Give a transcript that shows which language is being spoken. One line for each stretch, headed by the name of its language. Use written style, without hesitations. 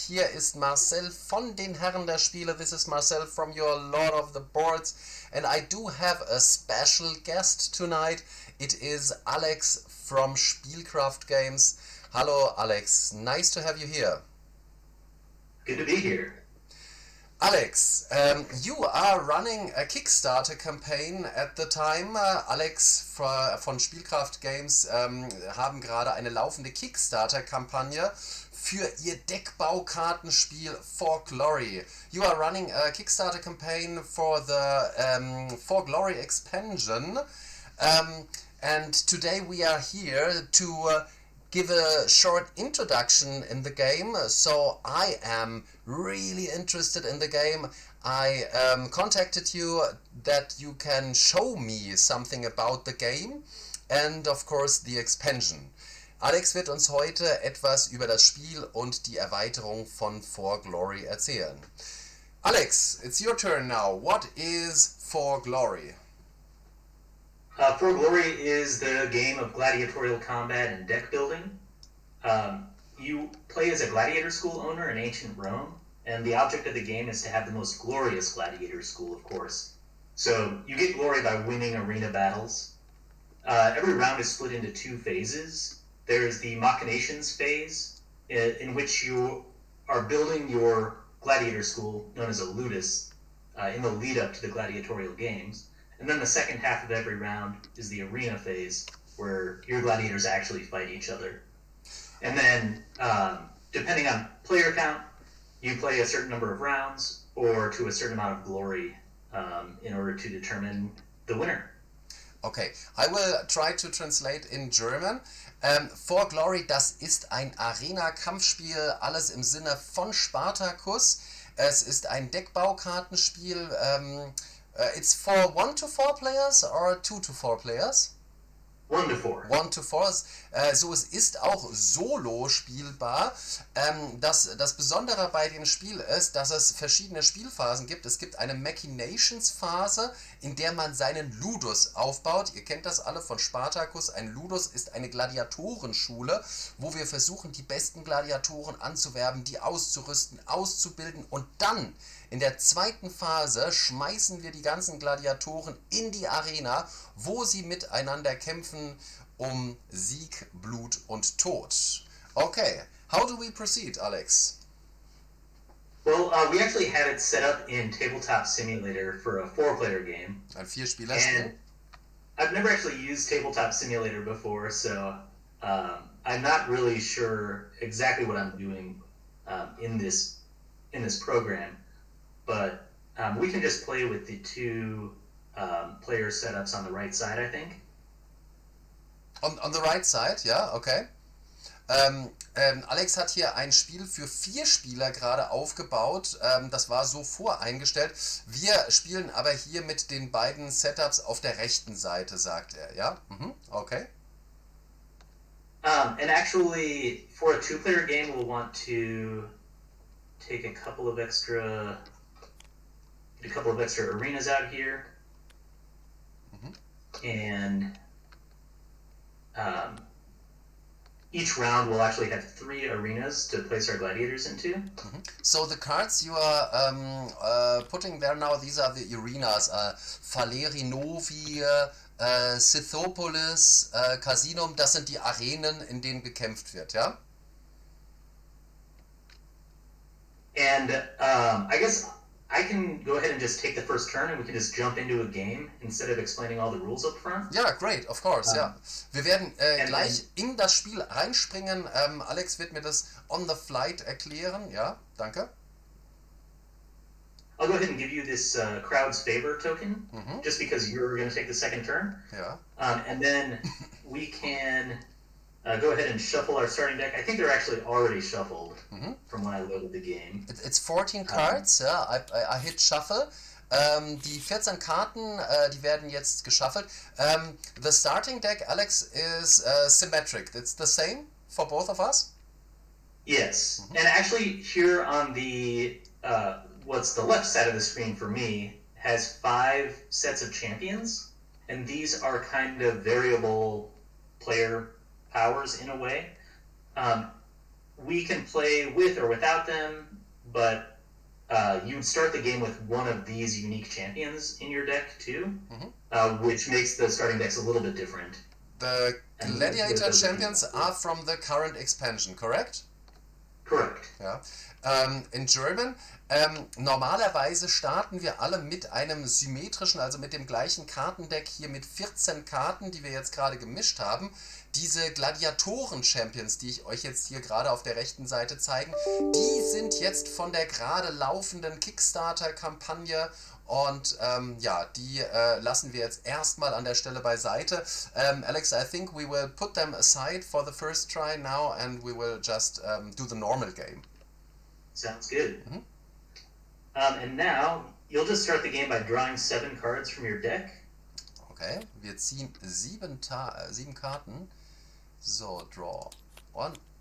German: Hier ist Marcel von den Herren der Spiele.
English: This is Marcel from your Lord of the Boards. And I do have a special guest tonight. It is Alex from Spielcraft Games. Hallo, Alex. Nice to have you here. Good to be here. Alex, you are running a Kickstarter campaign at the time.
German: Alex von Spielcraft Games haben gerade eine laufende Kickstarter-Kampagne für ihr Deckbaukartenspiel For Glory.
English: You are running a Kickstarter campaign for the For Glory expansion. And today we are here to give a short introduction in the game. So I am really interested in the game. I contacted you that you can show me something about the game and of course the expansion.
German: Alex wird uns heute etwas über das Spiel und die Erweiterung von For Glory erzählen.
English: Alex, it's your turn now. What is For Glory? For Glory is the game of gladiatorial combat and deck building. You play as a gladiator school owner in ancient Rome, and the object of the game is to have the most glorious gladiator school, of course. So you get glory by winning arena battles. Every round is split into two phases. There's the machinations phase, in which you are building your gladiator school, known as a Ludus, in the lead up to the gladiatorial games. And then the second half of every round is the arena phase, where your gladiators actually fight each other. And then, depending on player count, you play a certain number of rounds or to a certain amount of glory in order to determine the winner. Okay, I will try to translate in German.
German: For Glory, das ist ein Arena-Kampfspiel, alles im Sinne von Spartacus. Es ist ein Deckbaukartenspiel.
English: It's for 1 to 4 players or 2 to 4 players? 1 to 4. 1 to 4.
German: So, es ist auch solo spielbar. Das Besondere bei dem Spiel ist, dass es verschiedene Spielphasen gibt. Es gibt eine Machinations-Phase, in der man seinen Ludus aufbaut. Ihr kennt das alle von Spartacus. Ein Ludus ist eine Gladiatorenschule, wo wir versuchen, die besten Gladiatoren anzuwerben, die auszurüsten, auszubilden und dann in der zweiten Phase schmeißen wir die ganzen Gladiatoren in die Arena, wo sie miteinander kämpfen um Sieg, Blut und Tod.
English: Okay, how do we proceed, Alex? Well, we actually have it set up in Tabletop Simulator for a 4-player game.
German: Ein Vierspielerspiel?
English: And I've never actually used Tabletop Simulator before, so I'm not really sure exactly what I'm doing in this program. But we can just play with the two player setups on the right side, I think. On the right side, ja, okay.
German: Alex hat hier ein Spiel für 4 Spieler gerade aufgebaut. Das war so voreingestellt. Wir spielen aber hier mit den beiden Setups auf der rechten Seite, sagt er. Ja, okay.
English: And actually, for a 2-player game, we'll want to take a couple of extra arenas out here. And each round will actually have 3 arenas to place our gladiators into. So the cards you are putting there now, these are the arenas.
German: Faleri Novi, Scythopolis, Casinum, das sind die Arenen, in denen gekämpft wird, ja?
English: And I guess I can go ahead and just take the first turn and we can just jump into a game instead of explaining all the rules up front. Ja, great, of course, ja.
German: Wir werden gleich in das Spiel reinspringen. Alex wird mir das
English: on the flight
German: erklären. Ja, danke.
English: I'll go ahead and give you this crowd's favor token, just because you're going to take the second turn.
German: Ja.
English: And then we can go ahead and shuffle our starting deck. I think they're actually already shuffled from when I loaded the game. It's 14 cards, ja. I hit shuffle.
German: Die 14 Karten, die werden jetzt geshuffelt.
English: The starting deck, Alex, is symmetric. It's the same for both of us? Yes. And actually here on the, what's the left side of the screen for me, has 5 sets of champions. And these are kind of variable player powers in a way. We can play with or without them, but you would start the game with one of these unique champions in your deck too, which makes the starting decks a little bit different. The Gladiator champions are from the current expansion, correct? Correct. Ja. In German.
German: Normalerweise starten wir alle mit einem symmetrischen, also mit dem gleichen Kartendeck hier mit 14 Karten, die wir jetzt gerade gemischt haben. Diese Gladiatoren-Champions, die ich euch jetzt hier gerade auf der rechten Seite zeige, die sind jetzt von der gerade laufenden Kickstarter-Kampagne und ja, die lassen wir jetzt erstmal an der Stelle beiseite.
English: Alex, I think we will put them aside for the first try now and we will just do the normal game. Sounds good. And now, you'll just start the game by drawing 7 cards from your deck.
German: Okay, wir ziehen 7 Karten. So,
English: draw 1.